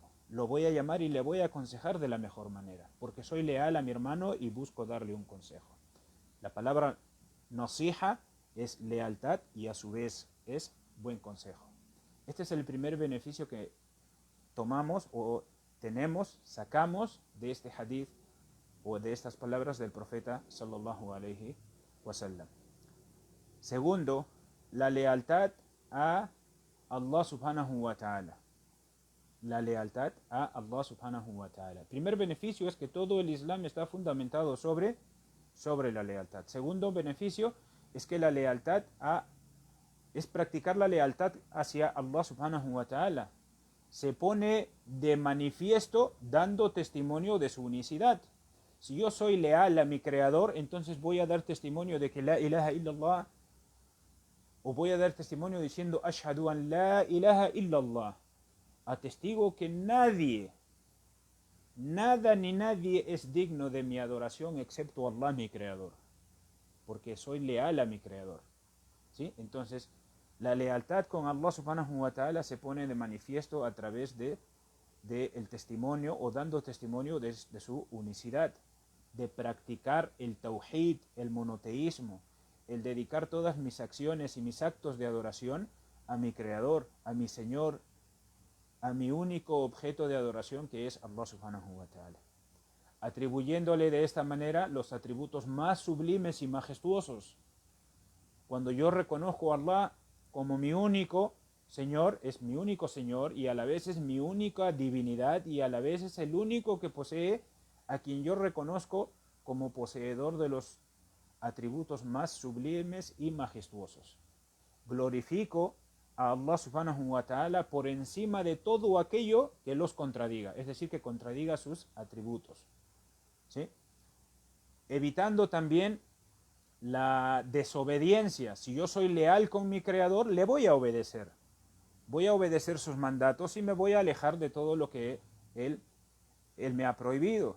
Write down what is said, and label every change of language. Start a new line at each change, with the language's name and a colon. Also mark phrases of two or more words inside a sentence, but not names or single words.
Spanish: Lo voy a llamar y le voy a aconsejar de la mejor manera, porque soy leal a mi hermano y busco darle un consejo. La palabra nasiha es lealtad y a su vez es buen consejo. Este es el primer beneficio que tomamos o sacamos de este hadith o de estas palabras del profeta
Arabic: صلى الله عليه وسلم.
Spanish: Segundo, la lealtad a Allah
Arabic: سبحانه وتعالى.
Spanish: La lealtad a Allah
Arabic: سبحانه وتعالى.
Spanish: Primer beneficio es que todo el Islam está fundamentado sobre la lealtad. Segundo beneficio es que la lealtad es practicar la lealtad hacia Allah
Arabic: سبحانه وتعالى.
Spanish: Se pone de manifiesto dando testimonio de su unicidad. Si yo soy leal a mi creador, entonces voy a dar testimonio de que
Arabic: لا إله إلا الله,
Spanish: o voy a dar testimonio diciendo
Arabic: أشهد أن لا إله إلا الله.
Spanish: Atestigo que nadie, nada ni nadie es digno de mi adoración excepto Allah, mi creador, porque soy leal a mi creador. ¿Sí? Entonces, la lealtad con Allah
Arabic: سبحانه وتعالى
Spanish: se pone de manifiesto a través de el testimonio o dando testimonio de su unicidad, de practicar el tawhid, el monoteísmo, el dedicar todas mis acciones y mis actos de adoración a mi creador, a mi Señor, a mi único objeto de adoración, que es Allah
Arabic: سبحانه وتعالى,
Spanish: atribuyéndole de esta manera los atributos más sublimes y majestuosos. Cuando yo reconozco a Allah como mi único Señor, es mi único Señor y a la vez es mi única divinidad y a la vez es el único que posee, a quien yo reconozco como poseedor de los atributos más sublimes y majestuosos. Glorifico a Allah
Arabic: سبحانه وتعالى
Spanish: por encima de todo aquello que los contradiga, es decir, que contradiga sus atributos, ¿sí? Evitando también la desobediencia. Si yo soy leal con mi creador, le voy a obedecer sus mandatos y me voy a alejar de todo lo que él me ha prohibido.